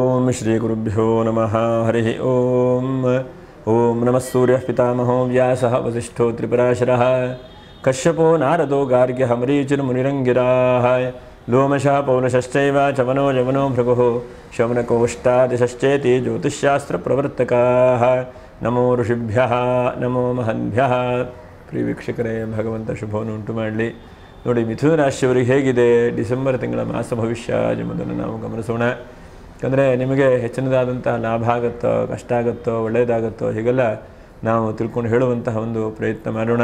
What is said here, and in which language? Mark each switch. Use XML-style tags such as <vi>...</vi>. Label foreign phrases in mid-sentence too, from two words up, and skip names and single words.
<sa>श्री गुरुभ्यो नमः हरिः ओम ओम नमः सूर्यः पितामहो व्यासः वसिष्ठो त्रिपुराशरः कश्यपो नारदो गार्ग्यः मरीचिर्मुनिरङ्गिराः लोमशः पौलशश्चैव चवनो जवनो भृगुः शौनकोष्टादिशश्चेति ज्योतिष्शास्त्रप्रवर्तकाः नमो ಋಷಿಭ್ಯಃ ನಮೋ ಮಹನ್ಭ್ಯಃ.</sa> <kn>ಪ್ರಿಯ ವೀಕ್ಷಕರೇ, ಭಗವಂತ ಶುಭವನ್ನು ಉಂಟು ಮಾಡಲಿ. ನೋಡಿ, ಮಿಥುನ ರಾಶಿಯವರಿಗೆ ಹೇಗಿದೆ ಡಿಸೆಂಬರ್ ತಿಂಗಳ ಮಾಸ ಭವಿಷ್ಯ ಎಂಬುದನ್ನು ನಾವು ಗಮನಿಸೋಣ. ಯಾಕಂದರೆ ನಿಮಗೆ ಹೆಚ್ಚಿನದಾದಂತಹ ಲಾಭ ಆಗುತ್ತೋ, ಕಷ್ಟ ಆಗುತ್ತೋ, ಒಳ್ಳೆಯದಾಗುತ್ತೋ, ಹೀಗೆಲ್ಲ ನಾವು ತಿಳ್ಕೊಂಡು ಹೇಳುವಂತಹ ಒಂದು ಪ್ರಯತ್ನ ಮಾಡೋಣ.</kn>